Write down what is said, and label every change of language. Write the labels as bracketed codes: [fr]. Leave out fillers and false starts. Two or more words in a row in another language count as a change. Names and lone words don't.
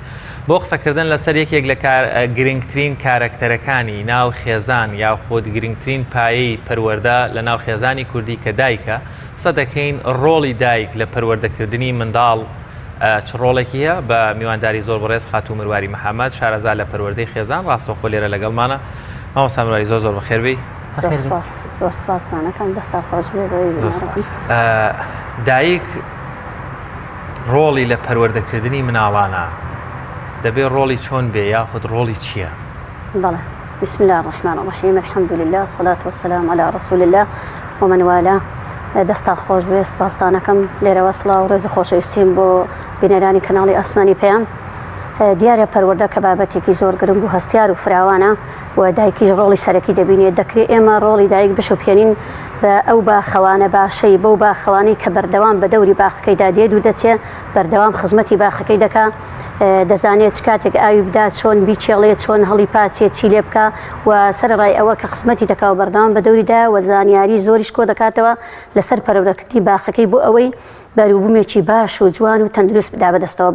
[ckb] بۆ قسەکردن لەسەر یەکێک لە گرنگترین کارەکتەرەکانی ناو خێزان یاخود گرنگترین پایەی پەروەردە لە ناو خێزانی کوردی کە دایکە قسە دەکەین ڕۆڵی دایک لە پەروەردەکردنی منداڵ چ ڕۆڵێکی هەیە بە میوانداری زۆر بەڕێز خاتوو مرواری محەممەد شارەزا لە پەروەردەی خێزان ڕاستەوخۆ لێرە لەگەڵمانە مامۆستا مرواری زۆر زۆر بەخێربی. زۆر سپاسانەکەم دەستا خۆش بێ. دایک ڕۆڵی لە پەروەردەکردنی مناڵانە دەبێت ڕۆڵی چۆن بێ یاخود ڕۆڵی چییە؟ [ar] بەڵێ بسم الله الرحمن الرحیم الحمد لله والصلاة والسلام على رسول الله ومن والاه. [ckb] دەستا خۆش بێ سپاسانەکەم لێرەوە سڵاو و ڕێز خۆشەویستیم بۆ بینەرانی کەناڵی ئاسمانی پەیام. دیارە پەروەردە کە بابەتێکی زۆر گرنگ و هەستیار و فراوانە و دایکیش ڕۆڵی سەرەکی دەبینێت دەکرێت ئێمە ڕۆڵی دایک بشوپێنین بە ئەو باخەوانە باشەی بەو باخەوانەی کە بەردەوام بە دەوری باخەکەیدا دێت و دەچێت بەردەوام خزمەتی باخەکەی دەکا دەزانێت چ کاتێک ئاوی بدات چۆن بیچێڵێت چۆن هەڵی پاچێت چی لێ بکە و سەرڕای ئەوە کە خزمەتی دەکا و بەردەوام بە دەوریدا و زانیاری زۆریش کۆ دەکاتەوە لەسەر پەروەردەکردنی باخەکەی بۆ ئەوەی بەروبوومێکی باش و جوان و تەندروست بدا بەدەستەوە.